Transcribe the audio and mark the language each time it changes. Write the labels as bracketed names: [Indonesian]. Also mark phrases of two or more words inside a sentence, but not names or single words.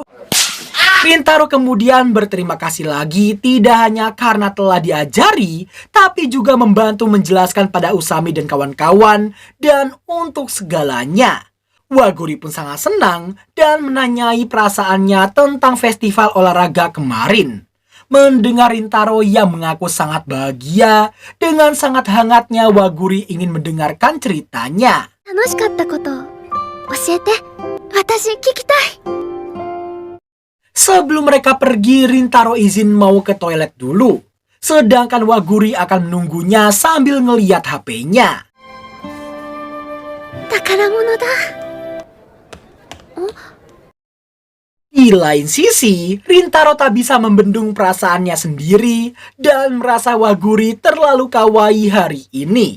[Indonesian] Rintaro kemudian berterima kasih lagi tidak hanya karena telah diajari, tapi juga membantu menjelaskan pada Usami dan kawan-kawan dan untuk segalanya. Waguri pun sangat senang dan menanyai perasaannya tentang festival olahraga kemarin. Mendengar Rintaro yang mengaku sangat bahagia, dengan sangat hangatnya Waguri ingin mendengarkan ceritanya. [Japanese] 楽しかったこと教えて。私聞きたい。 [Indonesian] Sebelum mereka pergi, Rintaro izin mau ke toilet dulu. Sedangkan Waguri akan menunggunya sambil ngeliat HP-nya. [Japanese] 宝物だ。 [Indonesian] Di Di lain sisi, Rintaro tak bisa membendung perasaannya sendiri dan merasa Waguri terlalu kawaii hari ini.